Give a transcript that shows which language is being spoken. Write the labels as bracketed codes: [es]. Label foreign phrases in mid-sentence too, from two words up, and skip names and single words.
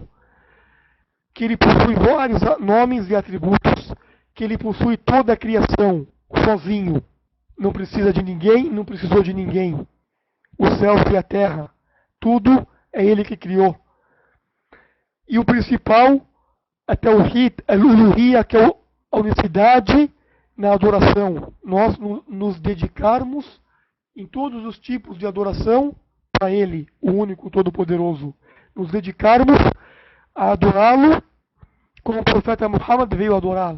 [pt] Que ele possui vários nomes e atributos, que ele possui toda a criação sozinho, não precisa de ninguém, não precisou de ninguém. O céu e a terra, tudo é ele que criou. E o principal é [ar] توحيد الألوهية, [pt] que é a unicidade na adoração. Nós nos dedicarmos em todos os tipos de adoração para ele, o único todo-poderoso. Nos dedicarmos a adorá-lo como o profeta Muhammad veio adorá-lo.